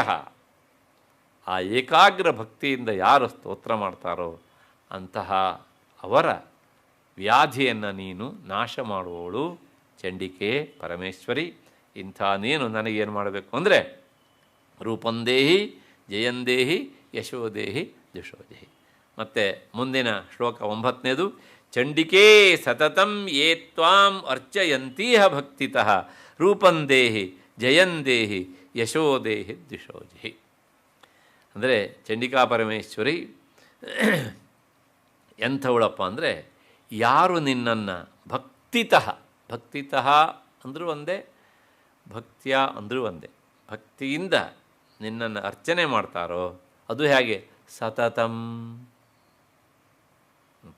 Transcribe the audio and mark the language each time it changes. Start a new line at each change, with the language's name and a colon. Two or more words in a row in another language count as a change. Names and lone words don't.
Kannada: ಆ ಏಕಾಗ್ರ ಭಕ್ತಿಯಿಂದ ಯಾರು ಸ್ತೋತ್ರ ಮಾಡ್ತಾರೋ ಅಂತಹ ಅವರ ವ್ಯಾಧಿಯನ್ನು ನೀನು ನಾಶ ಮಾಡುವವಳು ಚಂಡಿಕೆ ಪರಮೇಶ್ವರಿ. ಇಂಥ ನೀನು ನನಗೇನು ಮಾಡಬೇಕು ಅಂದರೆ
Sanskrit: ರೂಪಂದೇಹಿ ಜಯಂದೇಹಿ ಯಶೋದೇಹಿ ದಿಶೋದೇಹಿ.
Kannada: ಮತ್ತು ಮುಂದಿನ ಶ್ಲೋಕ 9ನೇದು,
Sanskrit: ಚಂಡಿಕೆ ಸತತಂ ಯೇ ತ್ವಾಂ ಅರ್ಚಯಂತೀಹ ಭಕ್ತಿತಃ ರೂಪಂದೇಹಿ ಜಯಂದೇಹಿ ಯಶೋದೇಹಿ ದಿಶೋದೇಹಿ.
Kannada: ಅಂದರೆ ಚಂಡಿಕಾ ಪರಮೇಶ್ವರಿ ಎಂಥವಳಪ್ಪ ಅಂದರೆ ಯಾರು ನಿನ್ನನ್ನು ಭಕ್ತಿತಃ ಅಂದರೂ ಒಂದೇ, ಭಕ್ತಿಯ ಅಂದರೂ ಒಂದೇ, ಭಕ್ತಿಯಿಂದ ನಿನ್ನನ್ನು ಅರ್ಚನೆ ಮಾಡ್ತಾರೋ ಅದು ಹೇಗೆ ಸತತಂ ಅಂತ.